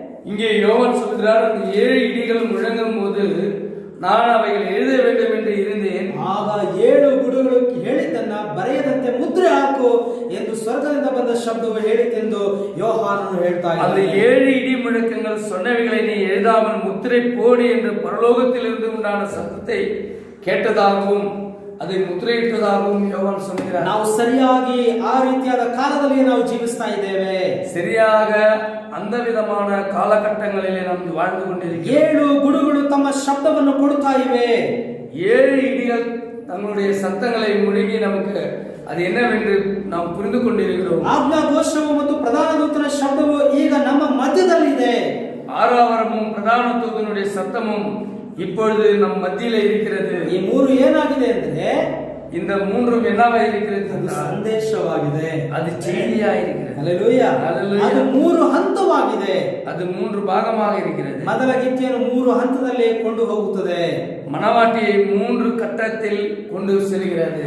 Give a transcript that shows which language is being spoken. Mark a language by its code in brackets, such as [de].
[ta] இங்கே யோவான் சொல்கிறார், அந்த 7 இடிகள் முழங்கும் போது நான் அவைகள் எழுத வேண்டும் என்று இருந்தேன். [kn] ಆಗ 7 ಗುಡುಗಳು ಹೇಳಿದ್ದನ್ನ ಬರೆಯದಂತೆ ಮುದ್ರೆ ಹಾಕು ಎಂದು ಸ್ವರ್ಗದಿಂದ ಬಂದ ಶಬ್ದವು ಹೇಳಿತೆಂದು ಯೋಹಾನನು ಹೇಳ್ತಾ ಇದ್ದಾನೆ. [ta] அந்த 7 இடி முழக்கங்கள் சொன்னவைகளை நீ எழுதாமல் முத்திரை போடு என்று பரலோகத்திலிருந்து உண்டான சத்தத்தை கேட்டதாகவும் அதை முத்திரையிட்டதாகவும் யோவான் சொல்கிறார். [kn] ನಾವು ಸರಿಯಾಗಿ ಆ ರೀತಿಯಾದ ಕಾಲದಲ್ಲಿ ನಾವು ಜೀವಿಸ್ತಾ ಇದ್ದೇವೆ. [ta] சரியாக அந்த விதமான காலகட்டங்களிலே நாம் வாழ்ந்து கொண்டிருக்கிறோம். [kn] 7 ಗುಡುಗಳು ತಮ್ಮ ಶಬ್ದವನ್ನು ಕೊಡುತ್ತಾ ಇವೆ. [ta] 7 இடிகள் தங்களுடைய சத்தங்களை முழுகி நமக்கு அது என்னவென்று நாம் புரிந்து கொண்டிருக்கிறோம். [kn] ಆಜ್ಞಾ ಘೋಷವು ಮತ್ತು ಪ್ರಧಾನ ದೂತನ ಶಬ್ದವು ಈಗ ನಮ್ಮ ಮಧ್ಯದಲ್ಲಿದೆ. [ta] ஆரவாரமும் பிரதான தூதனுடைய சத்தமும் இப்பொழுது நம் மத்தியில இருக்கிறது. [kn] ಈ 3 ಏನಾಗಿದೆ ಅಂದ್ರೆ [ta] இந்த மூன்றும் என்னவா இருக்கிறது [kn] ಅದು [ta] என்றால், [kn] ಸಂದೇಶವಾಗಿದೆ. [ta] அது செய்தியா இருக்கிறது. [kn] ಹಲ್ಲೆಲೂಯಾ. ಹಲ್ಲೆಲೂಯಾ. ಅದು 3 ಹಂತವಾಗಿದೆ. [ta] அது 3 பாகமாக இருக்கிறது. [kn] ಮೊದಲ ಗೀತೆಯನ್ನು 3 ಹಂತದಲ್ಲಿ ಕೊಂಡು ಹೋಗುತ್ತದೆ. [ta] மணவாட்டியை 3 கட்டத்தில் கொண்டு செல்கிறது.